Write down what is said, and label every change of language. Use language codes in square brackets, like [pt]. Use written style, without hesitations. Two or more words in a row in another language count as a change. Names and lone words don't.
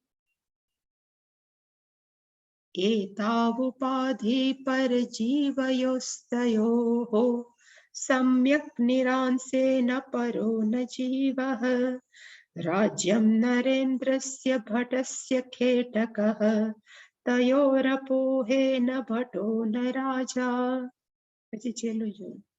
[sa] एतावुपाधि परजीवयोस्तयोः सम्यक् निरांसेन परो न जीवः राज्यं नरेन्द्रस्य भटस्य खेटकः तयोरपोहेन भटो न राजा। [gu] પછી છેલ્લું જોયું.